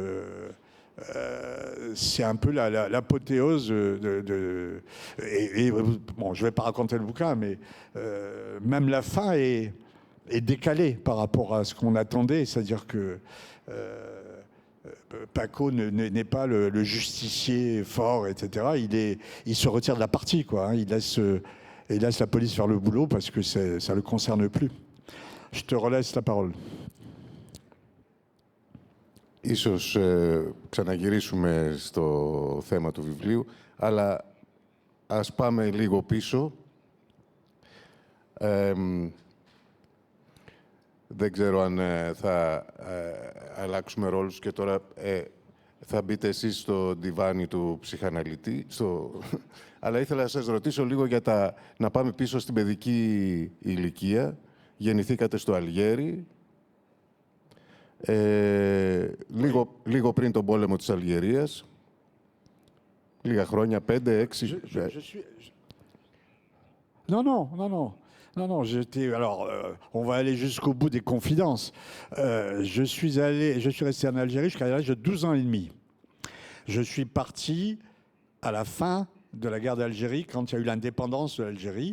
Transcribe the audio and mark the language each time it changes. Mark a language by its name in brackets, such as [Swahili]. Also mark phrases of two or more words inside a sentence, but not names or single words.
[French] un peu l'apothéose bon, je ne vais pas raconter le bouquin, mais même la fin est décalée par rapport à ce qu'on attendait. C'est-à-dire que Paco n'est pas le justicier fort, etc. Il se retire de la partie, quoi. Hein. Il laisse la police faire le boulot parce que ça ne le concerne plus. Je te relaisse la parole. [Greek] Ίσως ξαναγυρίσουμε στο θέμα του βιβλίου, αλλά ας πάμε λίγο πίσω. Δεν ξέρω αν θα αλλάξουμε ρόλους και τώρα θα μπείτε εσείς στο ντιβάνι του ψυχαναλυτή. Αλλά ήθελα να σας ρωτήσω λίγο να πάμε πίσω στην παιδική ηλικία. Γεννηθήκατε στο Αλγέρι. Λίγο πριν τον πόλεμο της Αλγερίας. Λίγα χρόνια, 5-6. [French] Non, alors, on va aller jusqu'au bout des confidences. Je suis resté en Algérie jusqu'à l'âge de 12 ans et demi. Je suis parti à la fin de la guerre d'Algérie, quand il y a eu l'indépendance de l'Algérie.